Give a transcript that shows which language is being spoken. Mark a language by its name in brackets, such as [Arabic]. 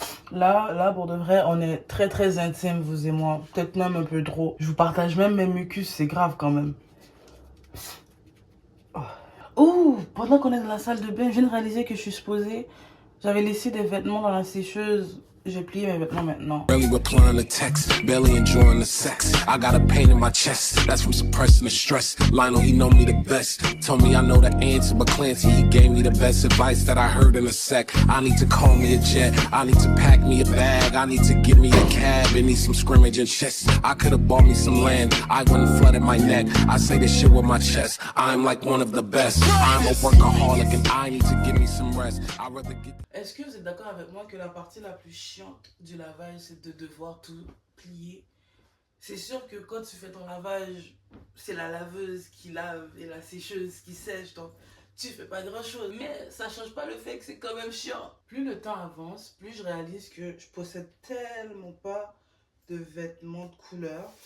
[French] Là, pour de vrai, on est très très intime, vous et moi. Peut-être même un peu trop. Je vous partage même mes mucus, c'est grave quand même. Oh, pendant qu'on est dans la salle de bain, je viens de réaliser que je suis supposée... J'avais laissé des vêtements dans la sécheuse. J'ai plié mes vêtements maintenant. [English] Barely replying to text, barely enjoying the sex. I got a pain in my chest, that's from suppressing the stress. Lionel, he know me the best. Told me I know the answer, but Clancy, he gave me the best advice that I heard in a sec. I need to call me a jet, I need to pack me a bag, I need to get me a cab and need some scrimmage and chess. I could've bought me some land, I wouldn't flooded my neck. I say this shit with my chest, I'm like one of the best. I'm a workaholic and I need to give me some rest. I'd rather get... [French] Est-ce que vous êtes d'accord avec moi que la partie la plus chiante du lavage, c'est de devoir tout plier? C'est sûr que quand tu fais ton lavage, c'est la laveuse qui lave et la sécheuse qui sèche, donc tu fais pas grand chose. Mais ça change pas le fait que c'est quand même chiant. Plus le temps avance, plus je réalise que je possède tellement pas de vêtements de couleur.